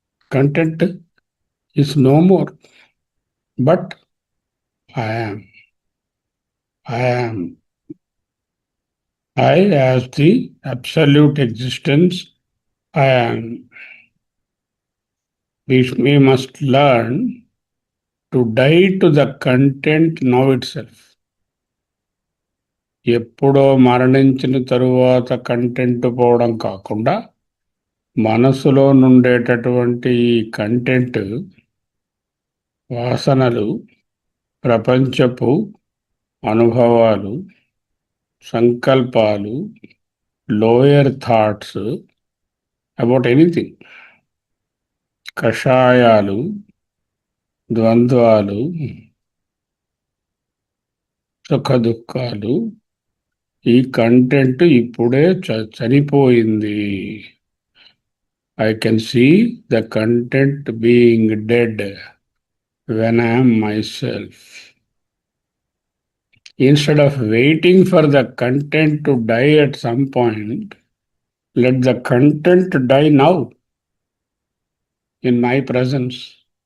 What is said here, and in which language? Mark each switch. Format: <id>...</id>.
<en>Content is no more, but I am. I am. I as the absolute existence, I am. We must learn to die to the content now itself.</en> <te>ఎప్పుడో మరణించిన తరువాత content పోవడం కాకుండా మనసులో నుండేటటువంటి ఈ content వాసనలు, ప్రపంచపు అనుభవాలు, సంకల్పాలు,</te> <en>lower thoughts about anything,</en> <te>కషాయాలు, ద్వంద్వాలు, సుఖదుఖాలు, ఈ కంటెంట్ ఇప్పుడే చనిపోయింది.</te> <en>I can see the content being dead when I am myself. Instead of waiting for the content to die at some point, let the content die now in my presence.</en>